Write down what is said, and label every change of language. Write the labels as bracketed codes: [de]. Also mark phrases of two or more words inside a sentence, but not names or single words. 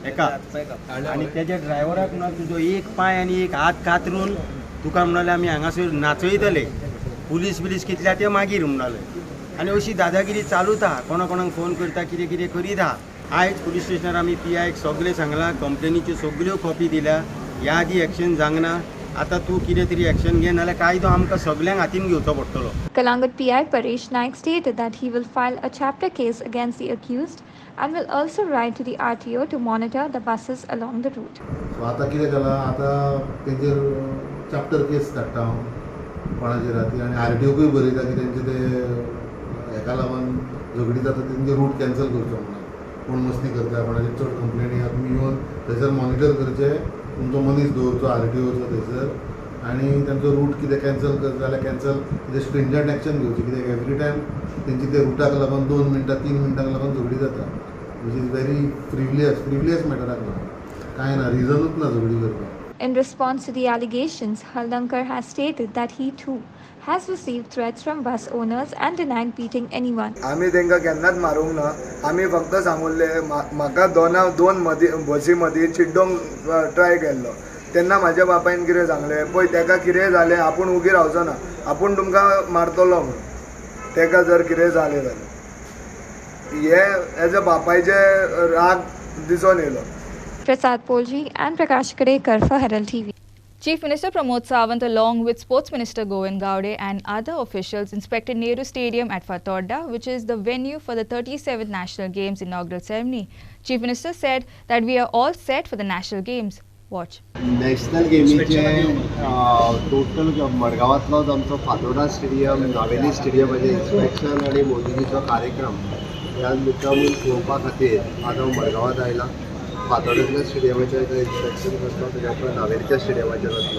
[kok] एका आनी तेज्या ड्रायव्हराक म्हणून तुजो एक पांय आनी एक हात कातरून तुका म्हणले आमी हांगासर नाचयतले पुलीस बिलीस कितल्या ते मागीर म्हणले आनी अशी दादागिरी चालूच आहा कोणाक फोन करता कितें कितें करीत आहा आयज पुलीस स्टेशनार आमी PIक सगळें सांगलां कंप्लेनीच्यो सगळ्यो कॉपी दिल्या ह्या आदी एक्शन जावना आता तू कितें तरी एक्शन घे नाल्यार कायदो आमकां सगळ्यांक हातीन घेवचो पडटलो. [en] Kalangut PI Paresh Naik stated that he will file a chapter case against the accused and will also write to the RTO to monitor the buses along the route. [kok] सो आतां कितें जालां आतां तेजेर [en] chapter case [kok] धाडटा हांव कोणाचेर खातीर आनी RTOकूय बरयता की तेंचे ते हेका लागून झगडी जाता तेंचे [en] route cancel [kok] करचो म्हणून कोण मस्ती करता कोणाचेर चड कंप्लेनी आहा तुमी येवन थंयसर मॉनिटर करचे तुमचो मनीस दवरचो RTOचो थंयसर आनी तांचो रूट कितें कॅन्सल करता जाल्यार कॅन्सल कितें [en] stringent action [kok] घेवची कित्याक [en] every time [kok] तेंची ते रुटाक लागून 2 मिनटां 3 मिनटांक लागून झगडी जाता [en] which is very frivolous [kok] मॅटराक लागून कांय ना रिजनूच ना झगडी करपाक. [en] In response to the allegations, Haldankar has stated that he too has received threats from bus owners and denied beating anyone. [kok] आमी तेंकां केन्नाच मारूंक ना आमी फक्त सांगुल्ले म्हाका दोन बसी मदीं चिड्डोंक ट्राय केल्लो तेन्ना म्हाज्या बापायन कितें सांगलें पळय तेका कितें जालें आपूण उगी रावचो ना आपूण तुमकां मारतलो म्हणून तेका जर कितें जालें जाल्यार हे [en] as a [kok] बापायचे राग दिसून येयलो. [en] Prasad Polji and Prakash Kadekar for Herald TV. Chief Minister Pramod Sawant along with Sports Minister Govind Gowde and other officials inspected Nehru Stadium at Fatorda, which is the venue for the 37th National Games inaugural ceremony. Chief Minister said that we are all set for the National Games. Watch. [kok] नॅशनल गेमीचे टोटल मडगांवांतलोच आमचो फातोर्डा स्टेडियम नावेली स्टेडियमाचें इन्स्पेक्शन आनी मोदीजीचो कार्यक्रम ह्या मुद्दामून पळोवपा खातीर आज हांव मडगांवांत आयलां. फातोर्ड्यातल्या स्टेडियमाचें इन्स्पेक्शन करतलो तेच्या उपरांत नावेलीच्या स्टेडियमाचेर वतलो.